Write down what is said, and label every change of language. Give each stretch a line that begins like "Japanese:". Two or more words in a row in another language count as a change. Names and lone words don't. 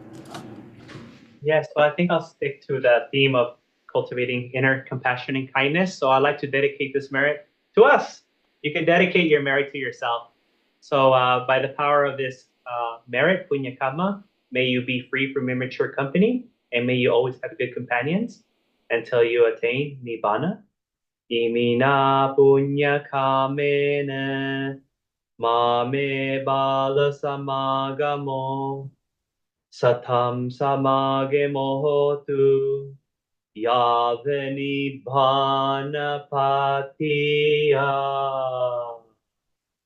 English: Yes, well, I think I'll stick to the theme of cultivating inner compassion and kindness. So I'd like to dedicate this merit to us. You can dedicate your merit to yourself. So by the power of this merit,
Sanskrit: punya karma,
English: may you be free from immature company, and may you always have good companions until you attain nibbana.
Pali: Imina punya kamena mame bala samagamo satam samagemo hotu yavani bhana patiya.